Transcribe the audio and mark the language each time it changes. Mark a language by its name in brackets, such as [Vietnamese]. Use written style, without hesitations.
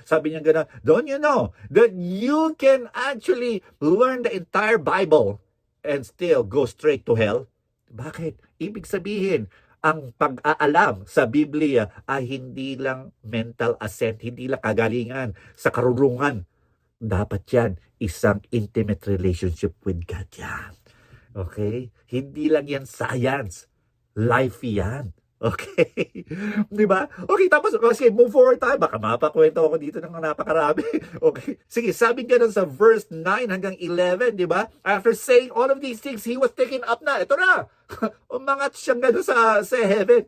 [Filipino] Sabi niya gano'n, [English] don't you know that you can actually learn the entire Bible and still go straight to hell? [Filipino] Bakit? Ibig sabihin, ang pag-aalam sa Biblia ay hindi lang mental assent, hindi lang kagalingan sa karunungan. Dapat yan, isang [English] intimate relationship with God [Filipino] yan. Okay? Hindi lang yan science. Life yan. Okay. Di ba? Okay, tapos kasi move forward tayo. Baka mapakwento ako dito ng napakarami. Okay. Sige, sabi nga sa verse 9 hanggang 11, di ba? [English] After saying all of these things, he was taken up na. [Filipino] Ito na. Umangat siya gano'n sa heaven.